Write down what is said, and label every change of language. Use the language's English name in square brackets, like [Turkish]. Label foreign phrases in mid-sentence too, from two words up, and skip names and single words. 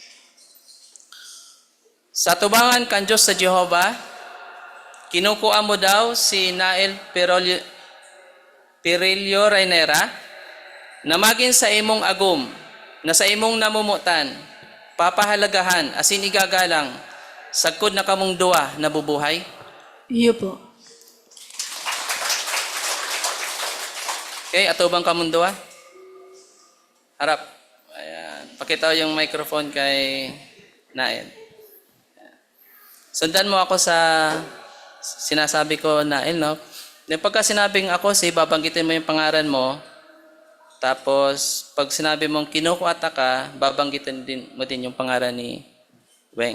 [Bikol] Sa tubangan kan Diyos sa Jehovah, kinukuha mo daw si Nael Pirillo Renera na magin sa imong agum, na sa imong namumutan, papahalagahan, asin igagalang, sagkod na kamong duwa na bubuhay. Iyo po. Okay, ato bang kamong duwa? [Filipino] Harap. Ayan. Pakitaw yung microphone kay Nael. Sundan mo ako sa sinasabi ko, Nael, no? Pagka sinabing ako, babanggitin mo yung pangalan mo. Tapos, pag sinabi mong kinukuata ka, babanggitin mo din yung pangalan ni Weng.